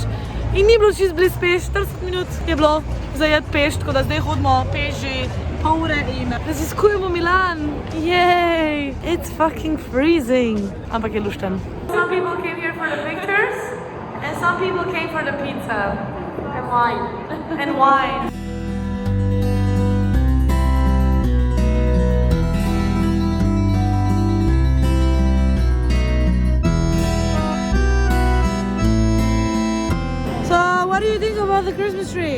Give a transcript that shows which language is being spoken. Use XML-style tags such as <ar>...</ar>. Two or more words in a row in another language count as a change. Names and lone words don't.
<sl>In ni bilo čist bliž peš, 40 minut je bilo za jeti peš, tako da zdaj hodimo peš že pol ure in raziskujemo Milan.</sl> <en>Yay! It's fucking freezing.</en> <sl>Ampak je lušten.</sl> <en>Some people came here for the pictures and some people came for the pizza. And wine. And wine. What do you think about the Christmas tree?</en>